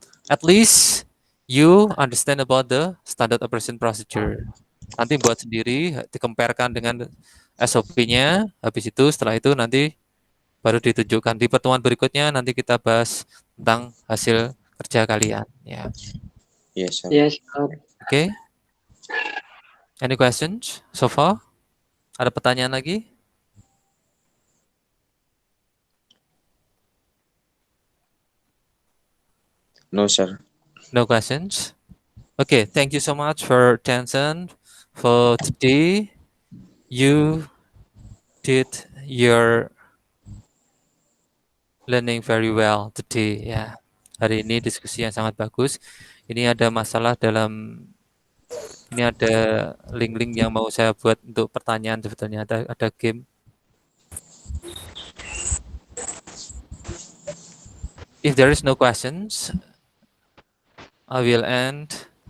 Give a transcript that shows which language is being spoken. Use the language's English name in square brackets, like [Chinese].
[English] At least you understand about the Standard Operation Procedure. [Indonesian] Nanti buat sendiri, dikemperkan dengan SOP-nya. Habis itu setelah itu nanti baru ditunjukkan di pertemuan berikutnya. Nanti kita bahas tentang hasil kerja kalian. Ya, [English] Yes, sir. Yes, sir. oke. Any questions so far? [Indonesian] Ada pertanyaan lagi? [English] No, sir. No questions? Okay, thank you so much for attention for today. You did your learning very well today ya. [Indonesian] Hari ini diskusi yang sangat bagus. Ini ada masalah ini ada link-link yang mau saya buat untuk pertanyaan, sebetulnya ada game. [English] If there is no questions, I will end.